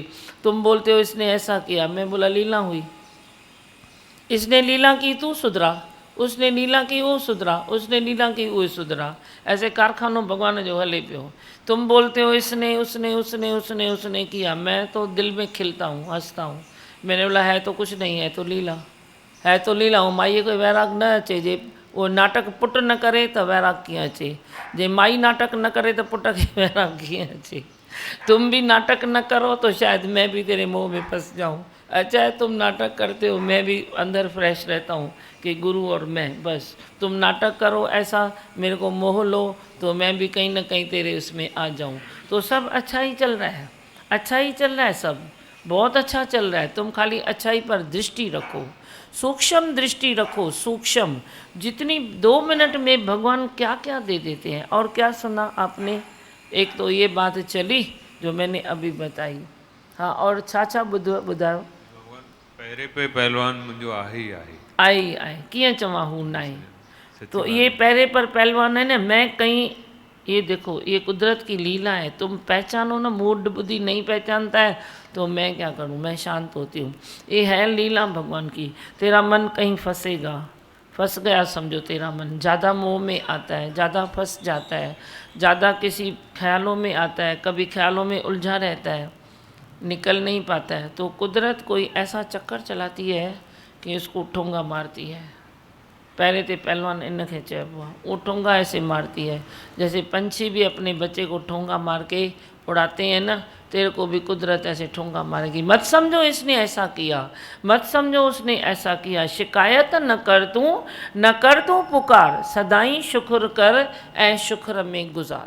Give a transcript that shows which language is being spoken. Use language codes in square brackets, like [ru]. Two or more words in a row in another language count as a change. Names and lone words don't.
[hi] तुम बोलते हो इसने ऐसा किया, मैं बोला लीला हुई। इसने लीला की तू सुधरा, उसने लीला की वो सुधरा, उसने लीला की वो सुधरा। [sd] ऐसे कारखानों भगवान जो हले पियो। [hi] तुम बोलते हो इसने उसने उसने उसने उसने किया, मैं तो दिल में खिलता हूँ, हंसता हूँ। मैंने बोला है तो कुछ नहीं, है तो लीला, है तो लीला। [sd] हूँ माई कोई वैराग न अचे, जे वो नाटक पुट न करे तो वैराग कीअं अचे, जे माई नाटक न करे तो पुट खे वैराग कीअं अचे। [hi] तुम भी नाटक न करो तो शायद मैं भी तेरे मोह में फंस जाऊँ। अच्छा है तुम नाटक करते हो, मैं भी अंदर फ्रेश रहता हूँ कि गुरु और मैं, बस तुम नाटक करो ऐसा, मेरे को मोह लो तो मैं भी कहीं ना कहीं तेरे उसमें आ जाऊँ। तो सब अच्छा ही चल रहा है, अच्छा ही चल रहा है, सब बहुत अच्छा चल रहा है। तुम खाली अच्छाई पर दृष्टि रखो, सूक्ष्म दृष्टि रखो, सूक्ष्म। जितनी 2 मिनट में भगवान क्या क्या दे देते हैं। और क्या सुना आपने, एक तो ये बात चली जो मैंने अभी बताई। [sd] हाँ, और छा ॿुधायो। पहिरे पे पहलवान मुंहिंजो आहे ई आहे। आई कीअं चवां हू न आहे। [hi] तो ये पैरे पर पहलवान है ना। मैं कहीं, ये देखो ये कुदरत की लीला है, तुम पहचानो ना। मूड बुद्धि नहीं पहचानता है तो मैं क्या करूं, मैं शांत होती हूँ। ये है लीला भगवान की। तेरा मन कहीं फंसेगा, फंस गया समझो, तेरा मन ज़्यादा मोह में आता है, ज़्यादा फंस जाता है, ज़्यादा किसी ख्यालों में आता है, कभी ख्यालों में उलझा रहता है, निकल नहीं पाता है। तो कुदरत कोई ऐसा चक्कर चलाती है कि इसको ठोंगा मारती है। [sd] पहले तो पहलवान इन खे चइबो आहे, [hi] वो ठोंगा ऐसे मारती है। जैसे पंछी भी अपने बच्चे को ठोंगा मार के उड़ाते हैं ना, तेरे को भी कुदरत ऐसे ठोंगा मारेगी। मत समझो इसने ऐसा किया, मत समझो उसने ऐसा किया। [sd] शिकायत न कर तू पुकार, सदाई शुक्र कर ऐं शुक्र में गुजार।